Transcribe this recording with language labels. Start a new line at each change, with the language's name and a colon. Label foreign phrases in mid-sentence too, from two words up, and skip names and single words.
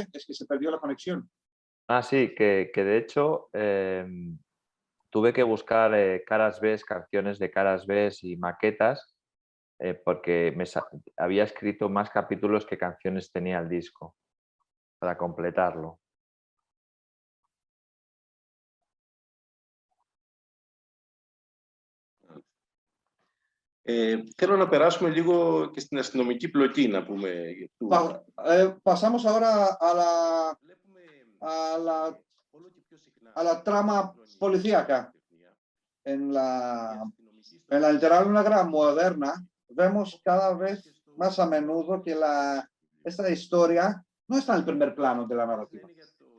Spanish: Es que se perdió la conexión. Ah, sí, que de hecho tuve que buscar caras B, canciones de caras B y maquetas porque había escrito más capítulos que canciones tenía el disco para completarlo.
Greek: Θέλω να περάσουμε λίγο και στην αστυνομική πλοκή, να πούμε.
Spanish: Pasamos ahora a la trama policíaca. En la literatura moderna vemos cada vez más a menudo que esta historia no está en el primer plano de la narrativa.